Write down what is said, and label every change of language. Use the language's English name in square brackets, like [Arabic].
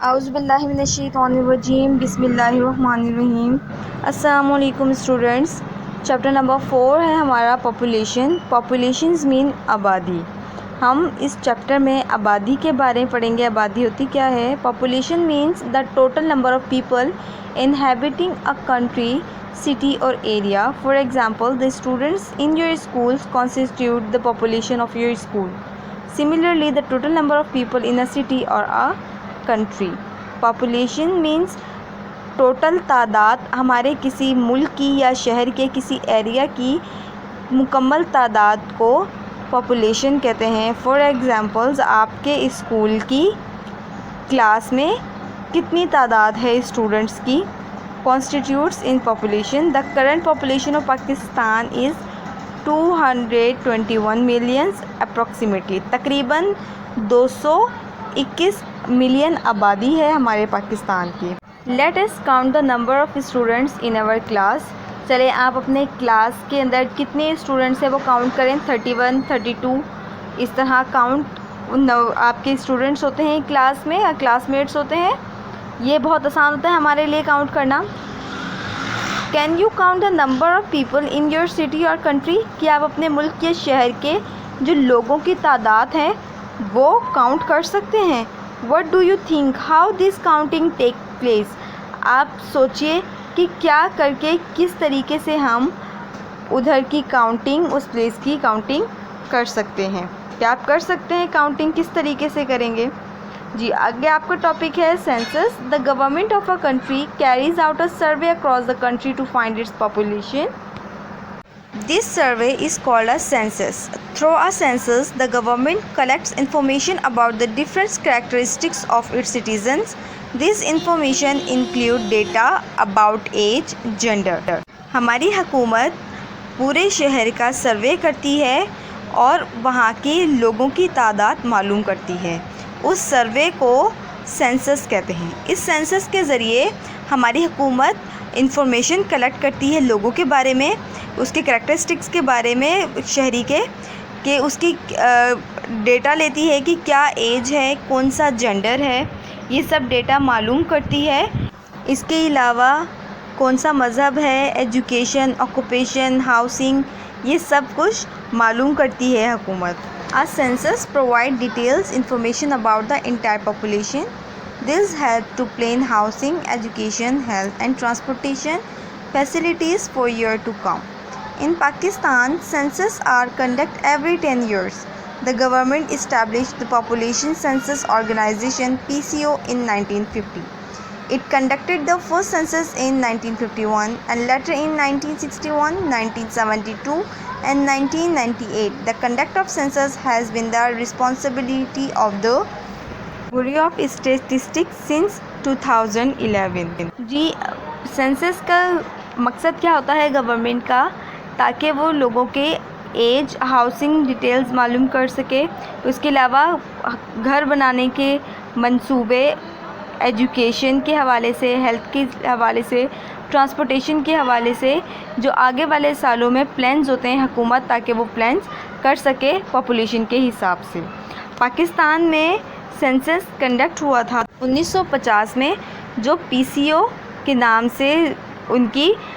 [Urdu] اعوذ باللہ من الشیطان الرجیم، بسم اللہ الرحمن الرحیم۔ السلام علیکم اسٹوڈنٹس۔ چیپٹر نمبر 4 ہے ہمارا پاپولیشن۔ پاپولیشنز مین آبادی۔ ہم اس چیپٹر میں آبادی کے بارے میں پڑھیں گے۔ آبادی ہوتی کیا ہے؟ [English] Population means the total number of people inhabiting a country, city or area. For example, the students in your schools constitute the population of your school. Similarly, the total number of people in a city or a country. Population means [Urdu] total تعداد، ہمارے کسی ملک کی یا شہر کے کسی area کی مکمل تعداد کو پاپولیشن کہتے ہیں۔ فار ایگزامپلز، آپ کے اسکول کی کلاس میں کتنی تعداد ہے اسٹوڈنٹس کی؟ [English] constitutes in population. The current population of Pakistan is 221 millions approximately. [Urdu] تقریباً 221 ملین آبادی ہے ہمارے پاکستان کی۔ [English] Let us count the number of students in our class. [Urdu] چلے آپ اپنے کلاس کے اندر کتنے اسٹوڈنٹس ہیں وہ کاؤنٹ کریں۔ 31 32 اس طرح کاؤنٹ آپ کے اسٹوڈنٹس ہوتے ہیں کلاس میں یا کلاس میٹس ہوتے ہیں۔ یہ بہت آسان ہوتا ہے ہمارے لیے کاؤنٹ کرنا۔ [English] Can you count the number of people in your city or country? [Urdu] کیا آپ اپنے ملک یا شہر کے جو لوگوں کی تعداد ہے وہ کاؤنٹ کر سکتے ہیں؟ [English] What do you think how this counting take place? [Urdu] آپ سوچئے کہ کیا کر کے کس طریقے سے ہم ادھر کی کاؤنٹنگ، اس پلیس کی کاؤنٹنگ کر سکتے ہیں۔ کیا آپ کر سکتے ہیں کاؤنٹنگ کس طریقے سے کریں گے؟ جی آگے آپ کا ٹاپک ہے census. [English] The government of a country carries out a survey across the country to find its population. This survey is called a census. Through a census the government collects information about the different characteristics of its citizens. This information include data about age, gender. [Urdu] ہماری حکومت پورے شہر کا survey کرتی ہے اور وہاں کے لوگوں کی تعداد معلوم کرتی ہے۔ اس سروے کو سینسس کہتے ہیں۔ اس سینسس کے ذریعے ہماری حکومت انفارمیشن کلیکٹ کرتی ہے لوگوں کے بارے میں، اس کے کریکٹرسٹکس کے بارے میں شہری کے، کہ اس کی ڈیٹا لیتی ہے کہ کیا ایج ہے، کون سا جینڈر ہے، یہ سب ڈیٹا معلوم کرتی ہے۔ اس کے علاوہ کون سا مذہب ہے، ایجوکیشن، آکوپیشن، ہاؤسنگ، یہ سب کچھ معلوم کرتی ہے حکومت۔ [English] A census provides details information about the entire population. This helps to plan housing, education, health and transportation facilities for years to come. In Pakistan, census are conducted every 10 years. The government established the Population Census Organization (PCO) in 1950. It conducted the first census in 1951 and later in 1961, 1972 and 1998. The conduct of census has been the responsibility of the Bureau of Statistics since 2011. [Urdu] جی census کا مقصد کیا ہوتا ہے government کا؟ تاکہ وہ لوگوں کے ایج، ہاؤسنگ ڈیٹیلز معلوم کر سکے۔ اس کے علاوہ گھر بنانے کے منصوبے، ایجوکیشن کے حوالے سے، ہیلتھ کے حوالے سے، ٹرانسپورٹیشن کے حوالے سے جو آگے والے سالوں میں پلانز ہوتے ہیں حکومت، تاکہ وہ پلانز کر سکے پاپولیشن کے حساب سے۔ پاکستان میں سینسس کنڈکٹ ہوا تھا 1950 میں، جو پی سی او کے نام سے ان کی